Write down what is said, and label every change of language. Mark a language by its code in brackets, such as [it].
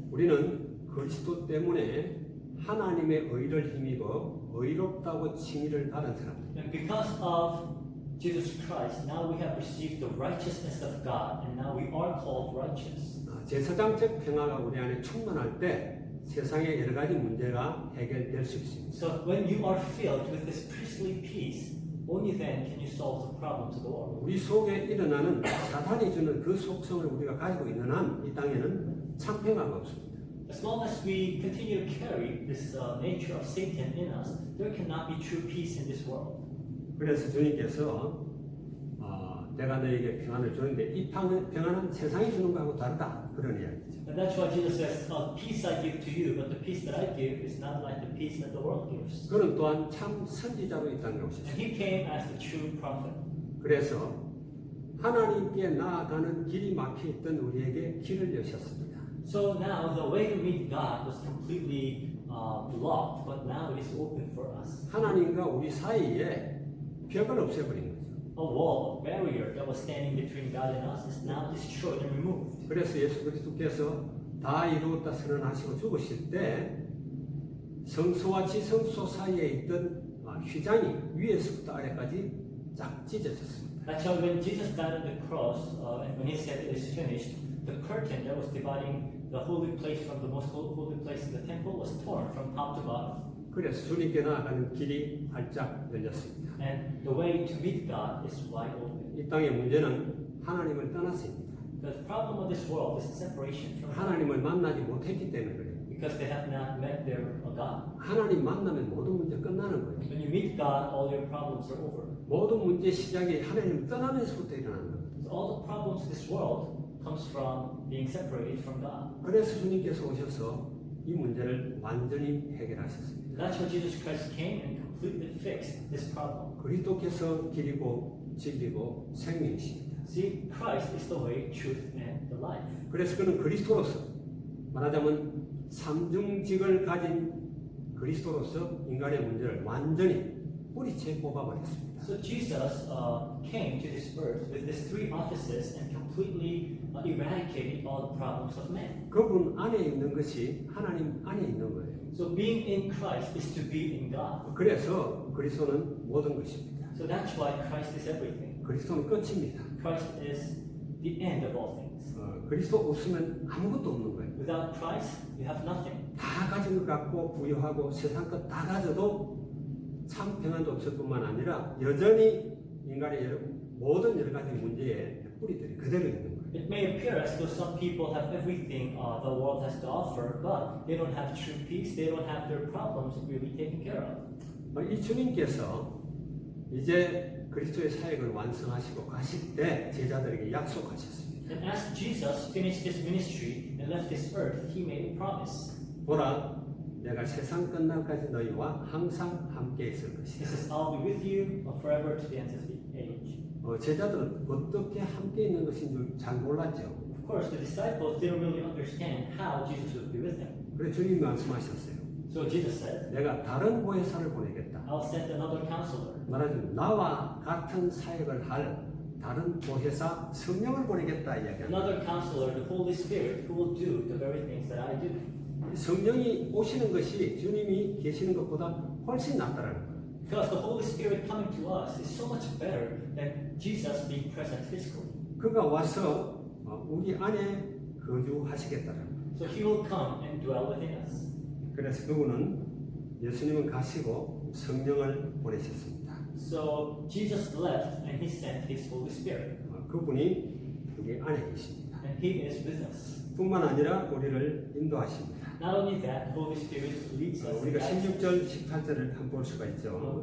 [ko] 우리는 그리스도 때문에 하나님의 의를 힘입어 의롭다고 칭의를 받은 사람들. [en] And because of Jesus Christ, now we have received the righteousness of God, and now we are called righteous. [ko] 제사장적 평화가 우리 안에 충만할 때 세상의 여러 가지 문제가 해결될 수 있습니다. [en] So when you are filled with this priestly peace, only then can you solve the problems of the world. [ko] 우리 속에 일어나는 사탄이 주는 그 속성을 우리가 가지고 있는 한 이 땅에는 참 평화가 없습니다. [en] As long as we continue to carry this nature of Satan in us, there cannot be true peace in this world. [ko] 그래서 주님께서 내가 너에게 평안을 주는데 이 평안은 세상이 주는 것하고 다르다 그런 이야기죠. [en] And that's why Jesus says, peace I give to you, but the peace that I give is not like the peace that the world gives. [ko] 그는 또한 참 선지자로 이 땅에 [en] And [ko] 오셨습니다. [en] he came as the true prophet. [ko] 그래서 하나님께 나아가는 길이 막혀있던 우리에게 길을 여셨습니다. [en] So now the way to meet God was completely blocked, but now it is open for us. [ko] 하나님과 우리 사이에 벽을 없애버린 거죠. [en] A wall, a barrier that was standing between God and us is now destroyed and removed. [ko] 그래서 예수 그리스도께서 다 이루었다 선언하시고 죽으실 때 성소와 지성소 사이에 있던 휘장이 위에서부터 아래까지 쫙 찢어졌습니다. [en] That's how when Jesus died on the cross, and when he said it is finished, the curtain that was dividing the holy place from the most holy place in the temple was torn from top to bottom. [ko] 그래서 주님께 나아가는 길이 활짝 열렸습니다. [en] And the way to meet God is wide open. [ko] 이 땅의 문제는 하나님을 떠났습니다. [en] The problem of this world is separation from God. [ko] 하나님을 만나지 못했기 때문에 그래요. [en] Because they have not met their God. [ko] 하나님 만나면 모든 문제 끝나는 거예요. [en] When you meet God, all your problems are over. [ko] 모든 문제 시작이 하나님을 떠나면서부터 일어나는 거예요. [en] So all the problems of this world comes from being separated from God. [ko] 그래서 주님께서 오셔서 이 문제를 완전히 해결하셨습니다. [en] That's why Jesus Christ came and completely fixed this problem. [ko] 그리스도께서 길이고 진리고 생명이십니다. [en] See, Christ is the way, truth, and the life. [ko] 그래서 그는 그리스도로서 말하자면 삼중직을 가진 그리스도로서 인간의 문제를 완전히 뿌리채 뽑아버렸습니다. [en] So Jesus came to this earth with these three offices and completely eradicated all the problems of man. [ko] 그분 안에 있는 것이 하나님 안에 있는 거예요. [en] So being in Christ is to be in God. [ko] 그래서 그리스도는 모든 것입니다. [en] So that's why Christ is everything. [ko] 그리스도는 끝입니다. [en] Christ is the end of all things. [ko] 그리스도 없으면 아무것도 없는 거예요. [en] Without Christ, you have nothing. [ko] 다 가진 것 같고 부유하고 세상 것 다 가져도 참 평안도 없을 뿐만 아니라 여전히 인간의 모든 여러 가지 문제에 뿌리들이 그대로 있는 거예요. [en] It may appear as though some people have everything the world has to offer, but they don't have true peace, they don't have their problems really taken care of. [ko] 이 주님께서 이제 그리스도의 사역을 완성하시고 가실 때 제자들에게 약속하셨습니다. [en] And as Jesus finished his ministry and left this earth, he made a promise. [ko] 보라, 내가 세상 끝날까지 너희와 항상 함께 있을 [en] He [ko] 것이다. [en] says, I'll be with you forever to the end of the age. [ko] 제자들은 어떻게 함께 있는 것인 줄 잘 몰랐죠. [en] Of course, the disciples didn't really understand how Jesus would be with them. [ko] 그래서 주님이 말씀하셨어요. [en] So Jesus said, [ko] 내가 다른 보혜사를 보내겠다. [en] I'll send another counselor. [ko] 말하자면 나와 같은 사역을 할 다른 보혜사 성령을 보내겠다 이야기합니다. [en] Another counselor, the Holy Spirit, who will do the very things that I do. [ko] 성령이 오시는 것이 주님이 계시는 것보다 훨씬 낫다라는 거예요. [en] Because the Holy Spirit coming to us is so much better than Jesus being present physically. [ko] 그가 와서 우리 안에 거주하시겠다라는 거예요. [en] So he will come and dwell within us. [ko] 그래서 그분은 예수님은 가시고 성령을 보내셨습니다. [en] So Jesus left and he sent his Holy Spirit. [ko] 그분이 우리 안에 계십니다. [en] And he is with us. [ko] 뿐만 아니라 우리를 인도하십니다. [en] Not only that, Holy Spirit leads us. [ko] 우리가 16절, 18절을 한번 볼 수가 있죠.